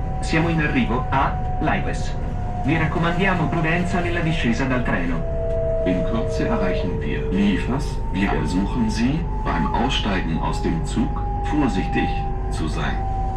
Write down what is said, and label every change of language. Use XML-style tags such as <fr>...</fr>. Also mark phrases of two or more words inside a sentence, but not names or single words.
<it>Siamo in arrivo a Lives. Vi raccomandiamo prudenza nella discesa dal treno.</it> <de>In Kürze erreichen wir Liefers. Wir ersuchen Sie, beim Aussteigen aus dem Zug vorsichtig zu sein.</de>